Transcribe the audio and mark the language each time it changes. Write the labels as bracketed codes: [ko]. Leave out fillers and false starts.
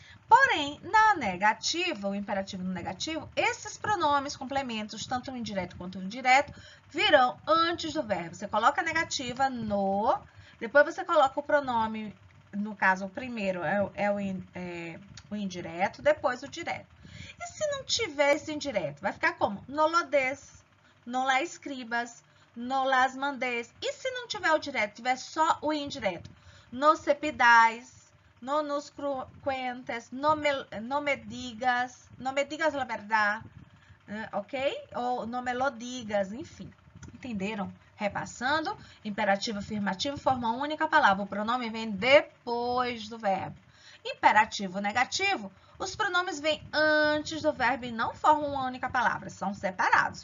[pt] Porém, na negativa, o imperativo no negativo, esses pronomes complementos, tanto o indireto quanto o indireto, virão antes do verbo. Você coloca a negativa no, depois você coloca o pronome, no caso, o primeiro é o indireto, depois o direto. E se não tiver esse indireto, vai ficar como? [es] No lo des, no la escribas, no las mandes. [pt] E se não tiver o direto, tiver só o indireto? [es] No se pidais, no nos cuentes, no me digas la verdad, ok? Ou no me lo digas, [pt] enfim. Entenderam? Repassando, imperativo afirmativo forma uma única palavra. O pronome vem depois do verbo. Imperativo negativo, os pronomes vêm antes do verbo e não formam uma única palavra. São separados.